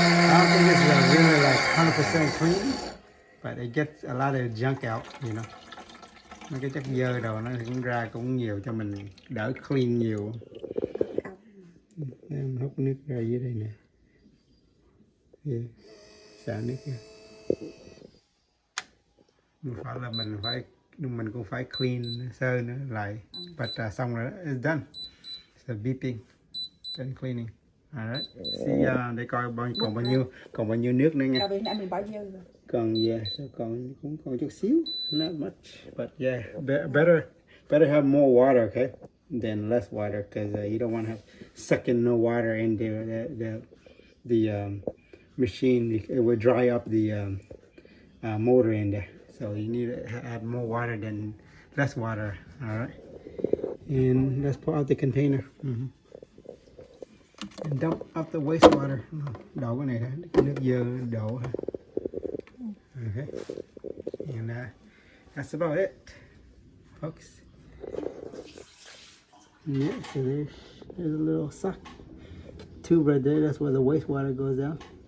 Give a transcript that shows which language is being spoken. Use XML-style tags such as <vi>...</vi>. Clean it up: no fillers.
<en>I don't think it's really like 100% clean, but it gets a lot of junk out, you know.</en> <vi>Mấy cái chất dơ đồ nó cũng ra cũng nhiều cho mình đỡ clean nhiều. Em hút nước ra dưới đây nè. Yeah. Xả nước ra. Không phải là mình cũng phải clean sơ nữa lại.</vi> <en>But</en> <vi>xong rồi</vi> <en>it's done. So beeping, done cleaning. Alright.</en> <vi>See, để coi còn bao nhiêu nước nữa nha. Bên mình bao nhiêu rồi? Còn còn cũng còn chút xíu,</vi> <en>not much, but yeah, better have more water, okay, than less water, because you don't want to have sucking no water into the machine. It will dry up the motor in there. So you need to add more water than less water. All right, and let's pour out the container. And dump up the wastewater.</en> <vi>Đổ cái này thôi, cái nước dơ đổ.</vi> <en>Okay, and that's about it, folks. Yeah, so there's a little suck tube right there. That's where the wastewater goes down.</en>